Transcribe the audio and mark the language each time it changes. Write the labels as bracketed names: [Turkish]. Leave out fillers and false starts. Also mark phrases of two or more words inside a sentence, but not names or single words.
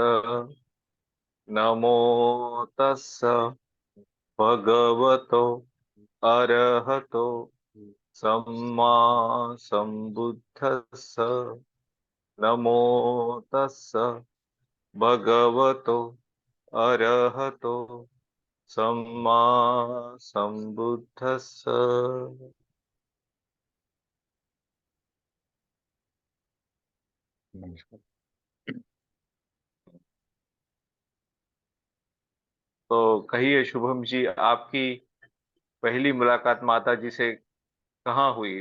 [Pali] नमो तस्स भगवतो अरहतो सम्मा सम्बुद्धस्स। नमो तस्स भगवतो अरहतो सम्मा सम्बुद्धस्स। [Hindi] नमस्कार। तो कहिए शुभम जी, आपकी पहली मुलाकात माता जी से कहाँ हुई?